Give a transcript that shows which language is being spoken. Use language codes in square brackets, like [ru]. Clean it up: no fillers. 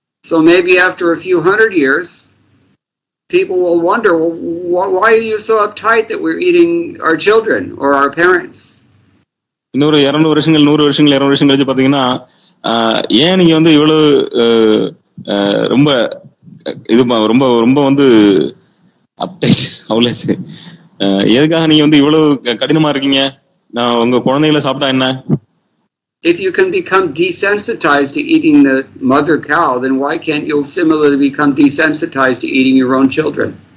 [en] So maybe after a few hundred years, people will wonder, well, why are you so uptight that we're eating our children or our parents? [ta] இன்னொரு 200 வருஷங்கள் 100 வருஷங்கள் 200 வருஷம் கழிச்சு பாத்தீங்கன்னா ஏன் நீங்க வந்து இவ்வளவு ரொம்ப இது ரொம்ப ரொம்ப வந்து அப்டேட் அவ்வளவு எதுக்காக நீங்க வந்து இவ்வளவு கடினமா இருக்கீங்க, உங்க குழந்தைகளை சாப்பிட்டா என்ன, [en] if you can become desensitized to eating the mother cow, then why can't you similarly become desensitized to eating your own children?